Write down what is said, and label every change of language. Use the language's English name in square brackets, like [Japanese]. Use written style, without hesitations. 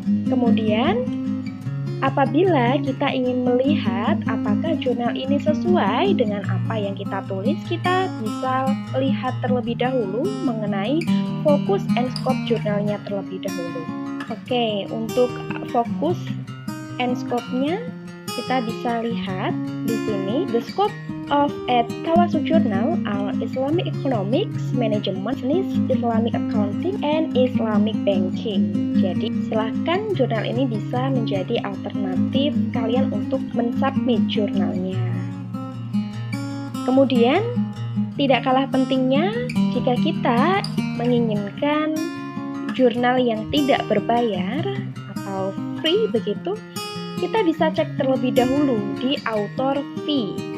[Indonesian] Kemudian, apabila kita ingin melihat apakah jurnal ini sesuai dengan apa yang kita tulis, kita bisa lihat terlebih dahulu mengenai fokus and scope jurnalnya terlebih dahulu. Oke, untuk fokus and scope-nya kita bisa lihat di sini. [English] The scope of Tawassul Journal are Islamic Economics, Management, Business, Islamic Accounting, and Islamic Banking. [Indonesian] Jadi silahkan jurnal ini bisa menjadi alternatif kalian untuk mensubmit jurnalnya. Kemudian tidak kalah pentingnya jika kita menginginkan jurnal yang tidak berbayar atau free begitu, kita bisa cek terlebih dahulu di author fee.